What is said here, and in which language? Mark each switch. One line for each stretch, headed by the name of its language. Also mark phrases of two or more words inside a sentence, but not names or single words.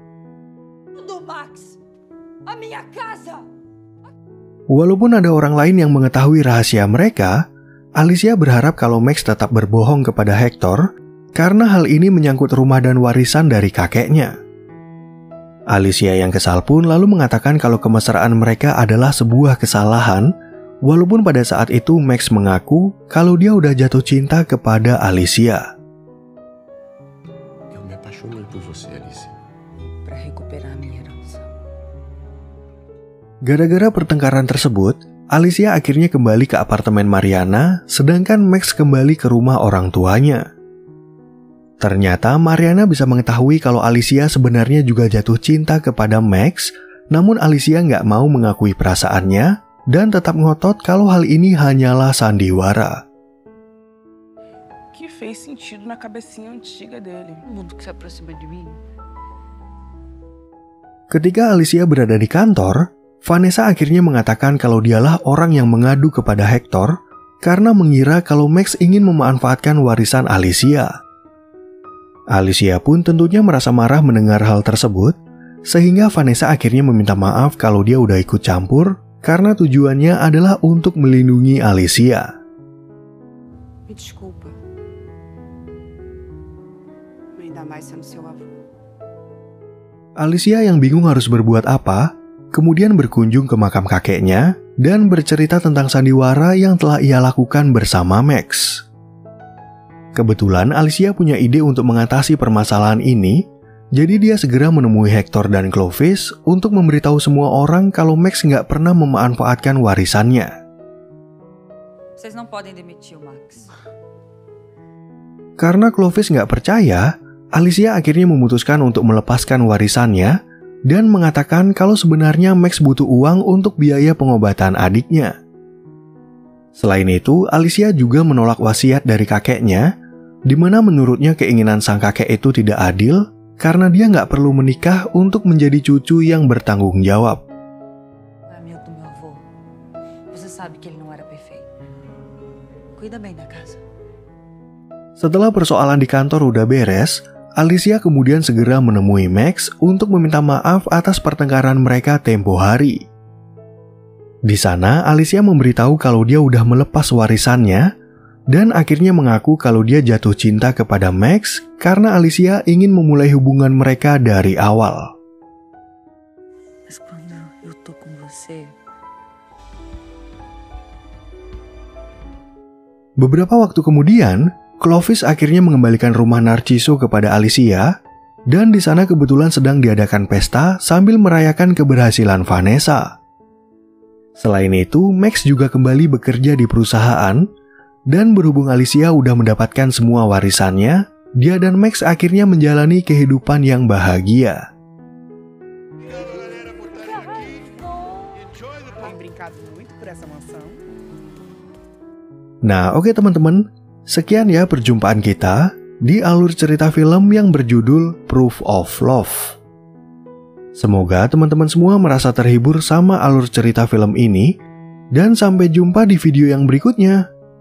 Indonesian: Walaupun ada orang lain yang mengetahui rahasia mereka, Alicia berharap kalau Max tetap berbohong kepada Hector karena hal ini menyangkut rumah dan warisan dari kakeknya. Alicia yang kesal pun lalu mengatakan kalau kemesraan mereka adalah sebuah kesalahan, walaupun pada saat itu Max mengaku kalau dia udah jatuh cinta kepada Alicia.
Portuguese: Eu me apaixonei por você, Alicia. Para recuperar minha herança.
Indonesian: Gara-gara pertengkaran tersebut, Alicia akhirnya kembali ke apartemen Mariana, sedangkan Max kembali ke rumah orang tuanya. Ternyata Mariana bisa mengetahui kalau Alicia sebenarnya juga jatuh cinta kepada Max, namun Alicia nggak mau mengakui perasaannya dan tetap ngotot kalau hal ini hanyalah sandiwara.
Portuguese: Que fez sentido na cabecinha antiga dele. O mundo que se aproxima de mim.
Indonesian: Ketika Alicia berada di kantor, Vanessa akhirnya mengatakan kalau dialah orang yang mengadu kepada Hector karena mengira kalau Max ingin memanfaatkan warisan Alicia. Alicia pun tentunya merasa marah mendengar hal tersebut, sehingga Vanessa akhirnya meminta maaf kalau dia udah ikut campur karena tujuannya adalah untuk melindungi Alicia.
Portuguese: Me desculpa. Ainda mais sendo seu avô.
Indonesian: Alicia yang bingung harus berbuat apa, kemudian berkunjung ke makam kakeknya dan bercerita tentang sandiwara yang telah ia lakukan bersama Max. Kebetulan Alicia punya ide untuk mengatasi permasalahan ini, jadi dia segera menemui Hector dan Clovis untuk memberitahu semua orang kalau Max nggak pernah memanfaatkan warisannya.
Portuguese: Vocês não podem demitir o Max.
Indonesian: Karena Clovis nggak percaya, Alicia akhirnya memutuskan untuk melepaskan warisannya dan mengatakan kalau sebenarnya Max butuh uang untuk biaya pengobatan adiknya. Selain itu, Alicia juga menolak wasiat dari kakeknya, di mana menurutnya keinginan sang kakek itu tidak adil karena dia nggak perlu menikah untuk menjadi cucu yang bertanggung jawab.
Portuguese: Amigo do meu avô. Você sabe que ele não era perfeito. Cuida bem da casa.
Indonesian: Setelah persoalan di kantor udah beres, Alicia kemudian segera menemui Max untuk meminta maaf atas pertengkaran mereka tempo hari. Di sana, Alicia memberitahu kalau dia udah melepas warisannya dan akhirnya mengaku kalau dia jatuh cinta kepada Max karena Alicia ingin memulai hubungan mereka dari awal.
Portuguese: Mas quando eu tô com você,
Indonesian: beberapa waktu kemudian, Clovis akhirnya mengembalikan rumah Narciso kepada Alicia, dan di sana kebetulan sedang diadakan pesta sambil merayakan keberhasilan Vanessa. Selain itu, Max juga kembali bekerja di perusahaan, dan berhubung Alicia udah mendapatkan semua warisannya, dia dan Max akhirnya menjalani kehidupan yang bahagia.
Portuguese: Tem brincado muito por essa mansão.
Indonesian: Nah, oke teman-teman, sekian ya perjumpaan kita di alur cerita film yang berjudul Proof of Love. Semoga teman-teman semua merasa terhibur sama alur cerita film ini, dan sampai jumpa di video yang berikutnya.